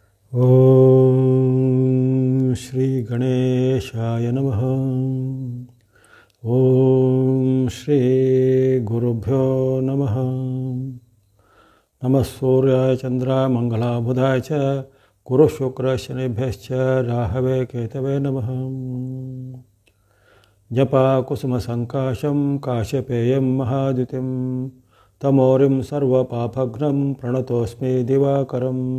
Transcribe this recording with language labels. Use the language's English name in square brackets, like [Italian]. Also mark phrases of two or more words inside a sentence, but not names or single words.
[Sanskrit] ಓಂ ಶ್ರೀ ಗಣೇಶಾಯ ನಮಃ. ಓಂ ಶ್ರೀ ಗುರುಭ್ಯೋ ನಮಃ. ನಮಃ ಸೂರ್ಯಾಯ ಚಂದ್ರಾಯ ಮಂಗಲಾಯ ಬುಧಾಯ ಚ ಗುರು ಶುಕ್ರ ಶನಿಭ್ಯಶ್ಚ ರಾಹವೇ ಕೇತವೇ ನಮಃ. ಜಪ ಕುಸುಮ ಸಂಕಾಶಂ ಕಾಶ್ಯಪೇಯಂ ಮಹಾದ್ಯುತಿಂ ತಮೋರಿಂ ಸರ್ವಪಾಪಘ್ನಂ ಪ್ರಣತೋಸ್ಮಿ ದಿವಾಕರಂ.